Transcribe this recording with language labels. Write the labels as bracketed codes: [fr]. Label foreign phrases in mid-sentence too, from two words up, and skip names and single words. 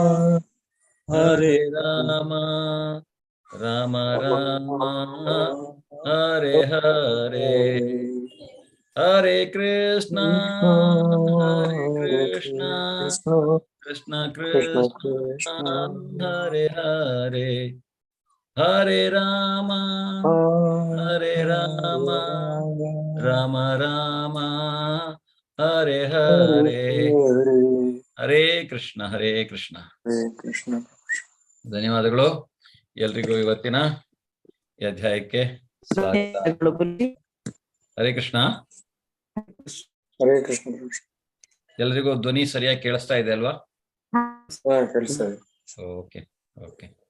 [sa] हरे राम, राम राम, हरे हरे, हरे कृष्ण, हरे कृष्ण, कृष्ण कृष्ण, हरे हरे, हरे राम, हरे राम, राम राम, हरे हरे. ಹರೇ ಕೃಷ್ಣ ಹರೇ ಕೃಷ್ಣ. [kn] ಧನ್ಯವಾದಗಳು ಎಲ್ರಿಗೂ. ಇವತ್ತಿನ ಈ ಅಧ್ಯಾಯಕ್ಕೆ ಸ್ವಾಗತ. [sa] ಹರೇ ಕೃಷ್ಣ. ಹರೇ ಕೃಷ್ಣ. [kn] ಎಲ್ರಿಗೂ ಧ್ವನಿ ಸರಿಯಾಗಿ ಕೇಳಿಸ್ತಾ ಇದೆ ಅಲ್ವಾ? [en] okay okay.